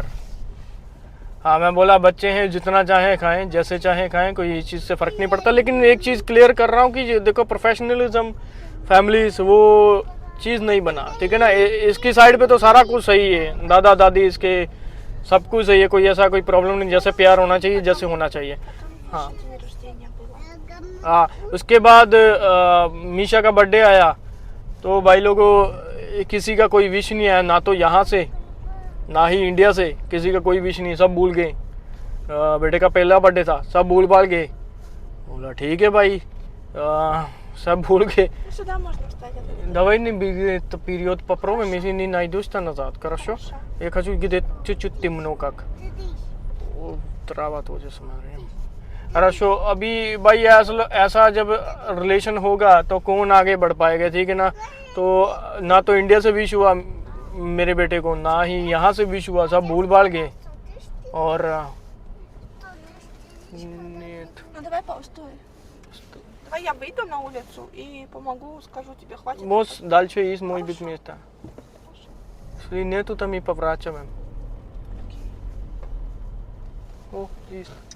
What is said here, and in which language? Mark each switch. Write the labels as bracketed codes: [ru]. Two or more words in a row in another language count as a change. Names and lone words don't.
[hi] हाँ, मैं बोला बच्चे हैं जितना चाहे खाएं, जैसे चाहे खाएं, कोई इस चीज़ से फ़र्क नहीं पड़ता। लेकिन एक चीज़ क्लियर कर रहा हूँ कि देखो [en] professionalism, families, [hi] वो चीज़ नहीं बना, ठीक है ना। इसकी साइड पे तो सारा कुछ सही है, दादा दादी इसके सब कुछ सही है, कोई ऐसा कोई प्रॉब्लम नहीं, जैसे प्यार होना चाहिए जैसे होना चाहिए। हाँ [ru] День рождения было. [hi] हाँ। उसके बाद मीशा का बर्थडे आया तो भाई लोगों किसी का कोई विश नहीं आया, ना तो यहाँ से ना ही इंडिया से, किसी का कोई विश नहीं, सब भूल गए। बेटे का पहला बर्थडे था, सब भूल भाल गए। बोला ठीक है भाई, सब भूल गए। [ru] Сюда можно встать. Давай не беги, это вперед попробуем, если не найдешь, то назад, хорошо? Я хочу где-то чуть-чуть темно как. О, трава тоже смотрим. Хорошо, [hi] अभी भाई ऐसा जब रिलेशन होगा तो कौन आगे बढ़ पाएगा, ठीक है ना? तो ना तो इंडिया से विश हुआ मेरे बेटे को, ना ही यहाँ से विश हुआ, सब भूल भाल गए। [ru] और нет. Ну давай постой. Давай я выйду на улицу и помогу, скажу тебе, хватит. Most дальше есть может быть место. Если нету, там и поворачиваем. О, есть.